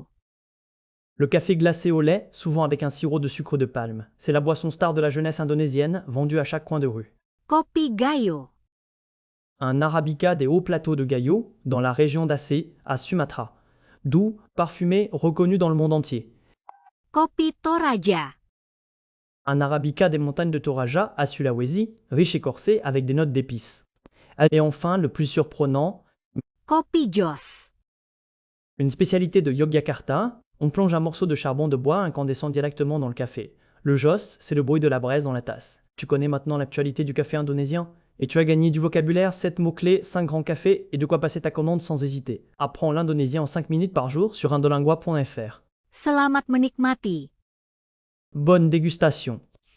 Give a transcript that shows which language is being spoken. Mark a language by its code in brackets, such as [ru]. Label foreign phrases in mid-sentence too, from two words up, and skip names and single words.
[fr] Le café glacé au lait, souvent avec un sirop de sucre de palme. C'est la boisson star de la jeunesse indonésienne, vendue à chaque coin de rue. Kopi gayo. Un arabica des hauts plateaux de Gayo, dans la région d'Aceh, à Sumatra. Doux, parfumé, reconnu dans le monde entier. Kopi toraja. Un arabica des montagnes de Toraja, à Sulawesi, riche et corsé avec des notes d'épices. Et enfin, le plus surprenant, Kopi jos. une spécialité de Yogyakarta, on plonge un morceau de charbon de bois incandescent directement dans le café. Le joss, c'est le bruit de la braise dans la tasse. Tu connais maintenant l'actualité du café indonésien? Et tu as gagné du vocabulaire, 7 mots-clés, 5 grands cafés et de quoi passer ta commande sans hésiter. Apprends l'indonésien en 5 minutes par jour sur indolingua.fr. [id] Selamat menikmati. [fr] Bonne dégustation!